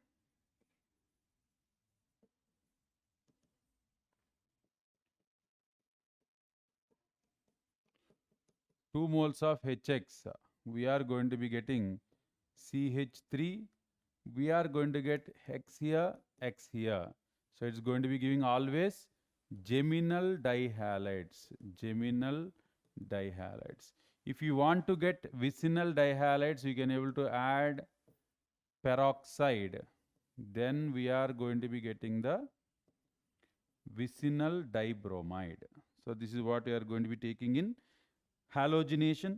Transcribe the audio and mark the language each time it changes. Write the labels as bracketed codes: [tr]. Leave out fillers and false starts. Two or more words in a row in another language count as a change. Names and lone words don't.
[en] Two moles of HX, we are going to be getting CH3, we are going to get X here, X here. So it's going to be giving always geminal dihalides, geminal dihalides. If you want to get vicinal dihalides, you can able to add peroxide. Then we are going to be getting the vicinal dibromide. So this is what we are going to be taking in halogenation.